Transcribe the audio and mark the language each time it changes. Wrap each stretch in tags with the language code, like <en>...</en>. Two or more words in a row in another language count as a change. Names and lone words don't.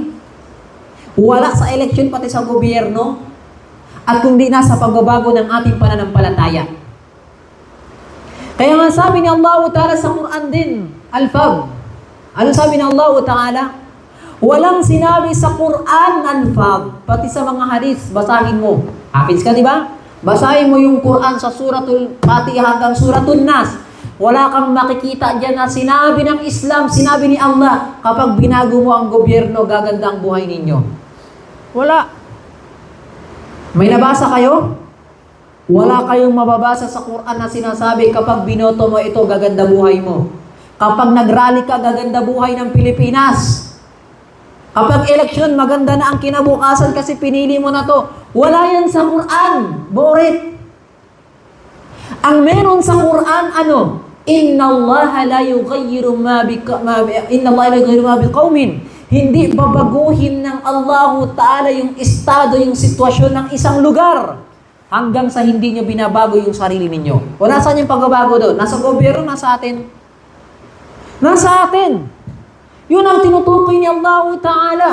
<tl>Wala sa eleksyon pati sa gobyerno at kundi nasa pagbabago ng ating pananampalataya. Kaya nga sabi ni</tl> <ar>الله تعالى</ar> <tl>sa Quran din, Al-Fab, Ano sabi ng</tl> <ar>الله تعالى?</ar> <tl>Walang sinabi sa Quran anfad, pati sa mga hadith, basahin mo. Hafiz ka, di ba? Basahin mo yung Quran sa suratul Fatiha hanggang suratul Nas. Wala kang makikita dyan na sinabi ng Islam, sinabi ni Allah, kapag binago mo ang gobyerno, gaganda ang buhay ninyo. Wala. May nabasa kayo? Wala kayong mababasa sa Quran na sinasabi kapag binoto mo ito, gaganda buhay mo. Kapag nagrally ka, gaganda buhay ng Pilipinas. Kapag eleksyon, maganda na ang kinabukasan kasi pinili mo na to. Wala yan sa Quran. Borit. Ang meron sa Quran, ano?</tl> <ar>إن الله لا يغير ما بقوم.</ar> <tl>Hindi babaguhin ng</tl> <ar>الله تعالى</ar> <tl>yung estado, yung sitwasyon ng isang lugar hanggang sa hindi nyo binabago yung sarili ninyo. O nasaan yung pagbabago doon? Nasa gobyerno, nasa atin. Nasa atin. Yun ang tinutukoy ni</tl> <ar>الله تعالى.</ar>